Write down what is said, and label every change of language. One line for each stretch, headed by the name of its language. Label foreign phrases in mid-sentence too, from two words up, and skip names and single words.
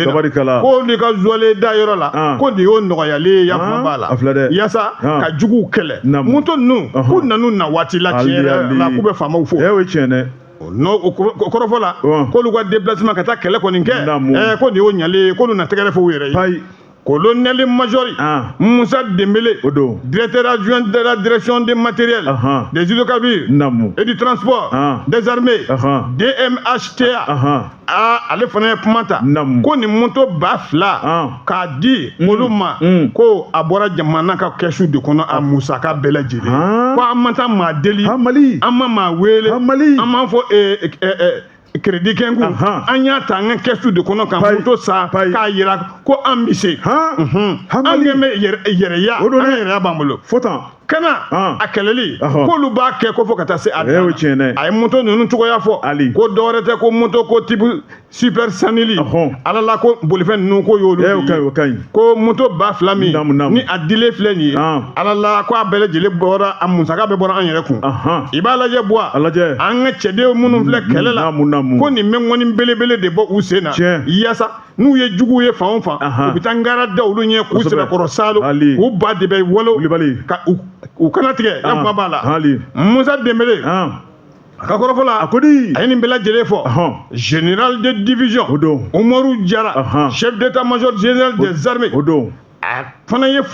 Bambara: na ko olu ka jɔlen da yɔrɔ la ko nin y'o nɔgɔyalen yafa b'a la yaasa ka juguw kɛlɛ moto ninnu k'u nanu na waati la tiɲɛ yɛrɛ la k'u bɛ faamaw fo n'o kɔrɔfɔ la k'olu ka déplacement ka taa kɛlɛ kɔni kɛ ko nin y'o ɲalen k'olu na tɛgɛrɛ fɔ u yɛrɛ ye
French: colonel major
Bambara: Moussa Dembélé
French: directeur adjoint de la direction des matériels des hydrocarbures et du transport des armées
Bambara: DMHTA ale fana ye kuma ta ko nin moto 2000 k'a di olu ma ko a bɔra jamana ka kɛsu de kɔnɔ a musaka bɛɛ lajɛlen ko an ma taa maa deli an ma maa wele an m'a fɔ crédit kɛngu an y'a ta an ka kɛsu de kɔnɔ ka moto sa k'a yira ko an bɛ se an bɛ yɛrɛya an ka yɛrɛya b'an bolo kana a kɛlɛli k'olu b'a kɛ ko fo ka taa se a dan a ye moto ninnu cogoya fɔ ko dɔwɛrɛ tɛ ko moto ko type super sanili ala la ko bolifɛn ninnu ko y'olu ko moto 2000 min ni a dilen filɛ nin ye ala la ko a bɛɛ lajɛlen bɔra a musaka bɛɛ bɔra an yɛrɛ kun i b'a lajɛ buwa an ka cɛden minnu filɛ kɛlɛ la ko nin bɛ ŋɔni belebele de bɔ u sen na yaasa n'u ye juguw ye fan o fan u bɛ taa ngara da olu ɲɛ k'u sɛbɛkɔrɔ salo k'u ba de bɛ wolo ka u kana tigɛ ya kuma b'a la Moussa Dembélé a ka kɔrɔfɔ la a ye nin bɛɛ lajɛlen fɔ
French: général de division
Bambara: Umaru Jara
French: chef d'état-major général des armées
Bambara: a fana ye